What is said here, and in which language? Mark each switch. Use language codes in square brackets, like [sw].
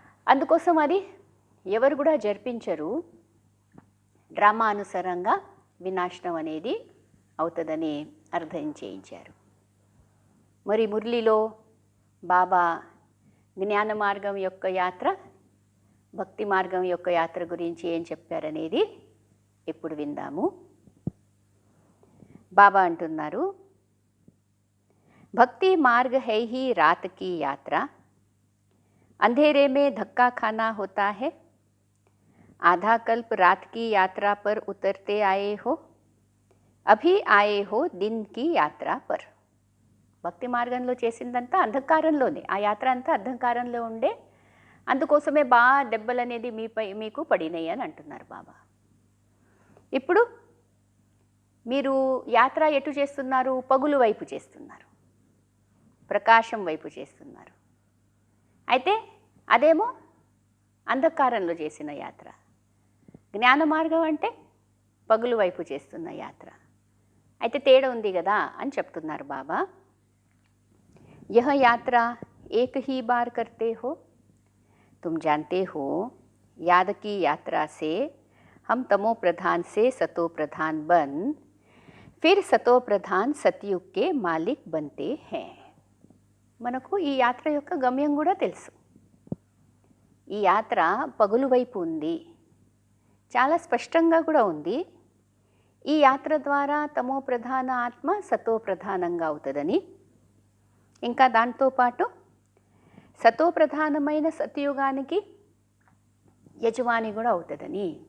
[te] అందుకోసం అది ఎవరు కూడా జరిపించరు. డ్రామా అనుసారంగా వినాశనం అనేది అవుతుందని అర్థం చేయించారు. మరి మురళిలో బాబా జ్ఞాన మార్గం యొక్క యాత్ర, భక్తి మార్గం యొక్క యాత్ర గురించి ఏం చెప్పారనేది ఇప్పుడు విందాము. బాబా అంటున్నారు, [hi] भक्ति मार्ग है ही रात की यात्रा, अंधेरे में धक्का खाना होता है. आधा कल्प रात की यात्रा पर उतरते आए हो, अभी आए हो दिन की यात्रा पर. [te] భక్తి మార్గంలో చేసిందంతా అంధకారంలోనే, ఆ యాత్ర అంతా అంధకారంలో ఉండే, అందుకోసమే బాగా దెబ్బలు అనేది మీకు పడినాయి అని అంటున్నారు బాబా. ఇప్పుడు మీరు యాత్ర ఎటు చేస్తున్నారు? పగులు వైపు చేస్తున్నారు, ప్రకాశం వైపు చేస్తున్నారు. అయితే అదేమో అంధకారంలో చేసిన యాత్ర. జ్ఞాన మార్గం అంటే పగులు వైపు చేస్తున్న యాత్ర. అయితే తేడా ఉంది కదా అని చెప్తున్నారు బాబా. [hi] यह यात्रा एक ही बार करते हो, तुम जानते हो याद की यात्रा से हम तमो प्रधान से सतो प्रधान बन फिर सतो प्रधान सतयुग के मालिक बनते हैं. [te] మనకు ఈ యాత్ర యొక్క గమ్యం కూడా తెలుసు. ఈ యాత్ర పగులు వైపు ఉంది, చాలా స్పష్టంగా కూడా ఉంది. ఈ యాత్ర ద్వారా తమో ప్రధాన ఆత్మ సతో ప్రధానంగా అవుతుందని, ఇంకా దాంతోపాటు సతో ప్రధానమైన సత్యయుగానికి యజమాని కూడా అవుతుందని.